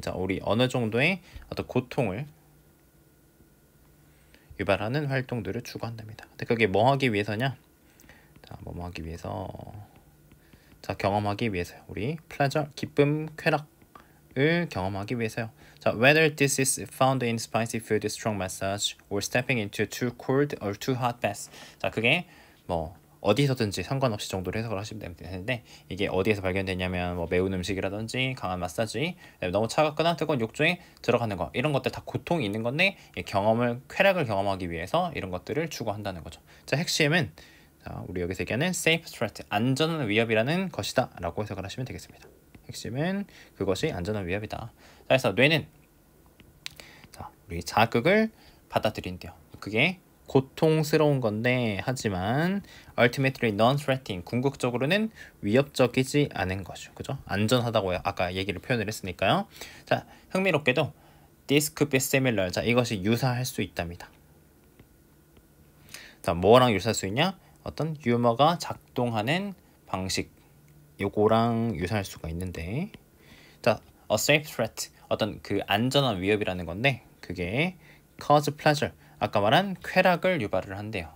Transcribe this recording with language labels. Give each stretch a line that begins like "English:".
Korean: 자, 우리 어느 정도의 어떤 고통을 유발하는 활동들을 추구한답니다. 근데 그게 뭐 하기 위해서냐? 자, 뭐 하기 위해서? 자, 경험하기 위해서요. 우리 pleasure, 기쁨, 쾌락을 경험하기 위해서요.
English: 자, whether this is found in spicy food, strong massage, or stepping into too cold or too hot bath.
Korean: 자, 그게 뭐 어디서든지 상관없이 정도로 해석을 하시면 되는데 이게 어디에서 발견되냐면 뭐 매운 음식이라든지 강한 마사지, 너무 차갑거나 뜨거운 욕조에 들어가는 거 이런 것들 다 고통이 있는 건데 경험을 쾌락을 경험하기 위해서 이런 것들을 추구한다는 거죠. 자, 핵심은 자, 우리 여기서 얘기하는
English: safe threat,
Korean: 안전한 위협이라는 것이다 라고 해석을 하시면 되겠습니다. 핵심은 그것이 안전한 위협이다. 자, 그래서 뇌는 자, 우리 자극을 받아들인대요. 그게 고통스러운 건데 하지만
English: ultimately non-threatening,
Korean: 궁극적으로는 위협적이지 않은 것이죠. 그죠? 안전하다고 아까 얘기를 표현을 했으니까요. 자, 흥미롭게도
English: this could be similar.
Korean: 자, 이것이 유사할 수 있답니다. 자, 뭐랑 유사할 수 있냐? 어떤 유머가 작동하는 방식, 요거랑 유사할 수가 있는데, 자,
English: a safe threat,
Korean: 어떤 그 안전한 위협이라는 건데 그게
English: cause pleasure,
Korean: 아까 말한 쾌락을 유발을 한대요.